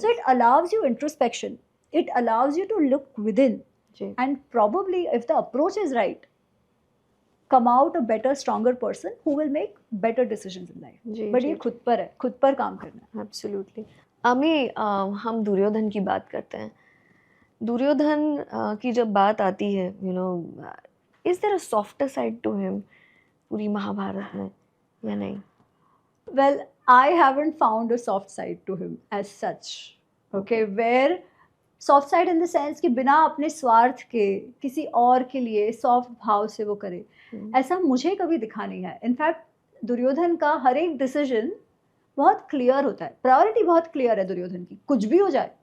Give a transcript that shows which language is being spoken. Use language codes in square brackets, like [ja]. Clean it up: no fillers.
[en] So it allows you introspection, it allows you to look within, and probably if the approach is right, come out a better, stronger person who will make better decisions in life. [hi] But ये खुद पर है, खुद पर काम करना है. [en] Absolutely. [hi] अमी, हम दुर्योधन की बात करते हैं. दुर्योधन की जब बात आती है, you know, [en] is there a softer side to him [hi] पूरी महाभारत में या नहीं? [en] Well, I haven't found a soft side to him as such. [hi] Okay, where [en] soft side in the sense [hi] कि बिना अपने स्वार्थ के किसी और के लिए सॉफ्ट भाव से वो करे, ऐसा मुझे कभी दिखा नहीं है. इनफैक्ट दुर्योधन का हर एक डिसीजन बहुत क्लियर होता है, प्रायोरिटी बहुत क्लियर है दुर्योधन की, कुछ भी हो जाए.